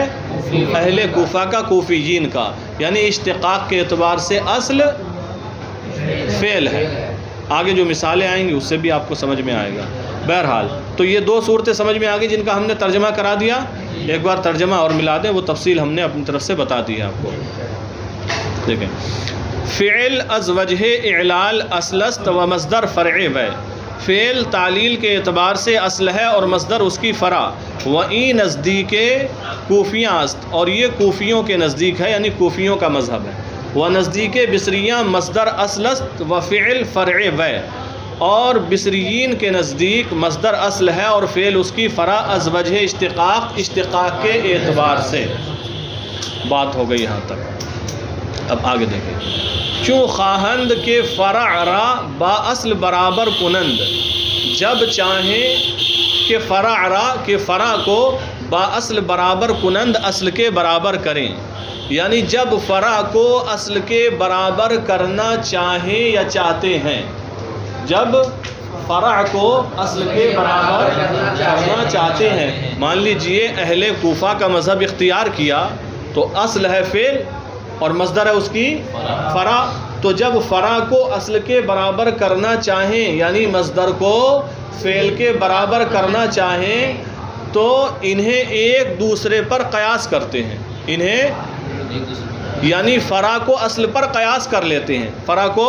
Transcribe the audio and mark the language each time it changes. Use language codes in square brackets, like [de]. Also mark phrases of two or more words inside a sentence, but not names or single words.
[ur] اہل کوفہ کا، کوفیین کا، یعنی اشتقاق کے اعتبار سے اصل فعل ہے۔ آگے جو مثالیں آئیں گی اس سے بھی آپ کو سمجھ میں آئے گا۔ بہرحال تو یہ دو صورتیں سمجھ میں آ گئی جن کا ہم نے ترجمہ کرا دیا۔ ایک بار ترجمہ اور ملا دیں، وہ تفصیل ہم نے اپنی طرف سے بتا دی ہے آپ کو۔ دیکھیں، [fa] فعل از وجہ اعلال اصل است و مصدر فرع و، [ur] فعل تعلیل کے اعتبار سے اصل ہے اور مصدر اس کی فرع۔ [fa] و این نزدیک کوفیاں است، [ur] اور یہ کوفیوں کے نزدیک ہے، یعنی کوفیوں کا مذہب ہے۔ [fa] و نزدیک بصریاں مصدر اصل است و فعل فرع و، [ur] اور بصریین کے نزدیک مصدر اصل ہے اور فعل اس کی فرع [fa] از وجہ اشتقاق، [ur] اشتقاق کے اعتبار سے۔ بات ہو گئی یہاں تک۔ اب آگے دیکھیں، [fa] چوں خواہند کے فرع را با اصل برابر کنند، [ur] جب چاہیں کہ [fa] فرع را، [ur] کہ فرع کو [fa] با اصل برابر کنند، [ur] اصل کے برابر کریں، یعنی جب فرع کو اصل کے برابر کرنا چاہیں یا چاہتے ہیں، جب فرع کو اصل کے برابر کرنا چاہتے ہیں۔ مان لیجئے اہل کوفہ کا مذہب اختیار کیا تو اصل ہے فعل اور مصدر ہے اس کی فرع، تو جب فرع کو اصل کے برابر کرنا چاہیں، یعنی مصدر کو فعل کے برابر کرنا چاہیں، تو انہیں ایک دوسرے پر قیاس کرتے ہیں، یعنی فرع کو اصل پر قیاس کر لیتے ہیں، فرع کو۔